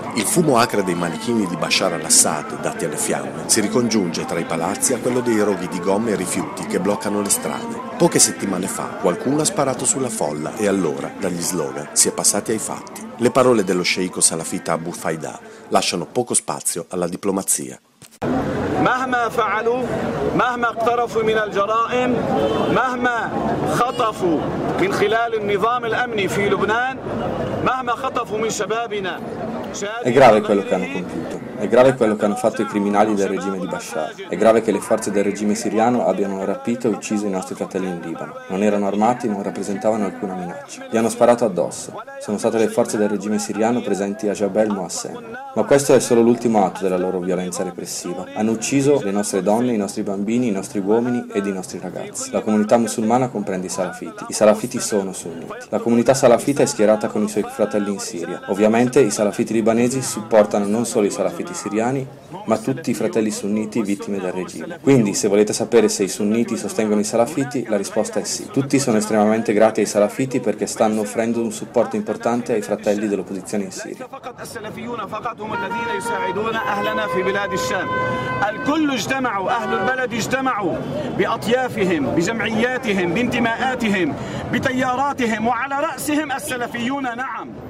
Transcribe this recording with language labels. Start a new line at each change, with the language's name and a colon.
Italian: Il fumo acre dei manichini di Bashar al-Assad, dati alle fiamme, si ricongiunge tra i palazzi a quello dei roghi di gomme e rifiuti che bloccano le strade. Poche settimane fa qualcuno ha sparato sulla folla e allora, dagli slogan, si è passati ai fatti. Le parole dello sceicco salafita Abu Faida lasciano poco spazio alla diplomazia.
Arabic: مهما فعلوا مهما اقترفوا من الجرائم مهما خطفوا من خلال النظام الامني في لبنان مهما خطفوا من شبابنا
Italian: È grave quello che hanno compiuto. È grave quello che hanno fatto i criminali del regime di Bashar. È grave che le forze del regime siriano abbiano rapito e ucciso i nostri fratelli in Libano. Non erano armati, non rappresentavano alcuna minaccia. Gli hanno sparato addosso. Sono state le forze del regime siriano presenti a Jabal Moassem. Ma questo è solo l'ultimo atto della loro violenza repressiva. Hanno ucciso le nostre donne, i nostri bambini, i nostri uomini ed i nostri ragazzi. La comunità musulmana comprende i salafiti. I salafiti sono sunniti. La comunità salafita è schierata con i suoi fratelli in Siria. Ovviamente i salafiti libanesi supportano non solo i salafiti siriani, ma tutti i fratelli sunniti vittime del regime. Quindi, se volete sapere se i sunniti sostengono i salafiti, la risposta è sì. Tutti sono estremamente grati ai salafiti perché stanno offrendo un supporto importante ai fratelli dell'opposizione in Siria.
Arabic: هم الذين يساعدون أهلنا في بلاد الشام الكل اجتمعوا أهل البلد اجتمعوا بأطيافهم بجمعياتهم بانتماءاتهم بتياراتهم وعلى رأسهم السلفيون نعم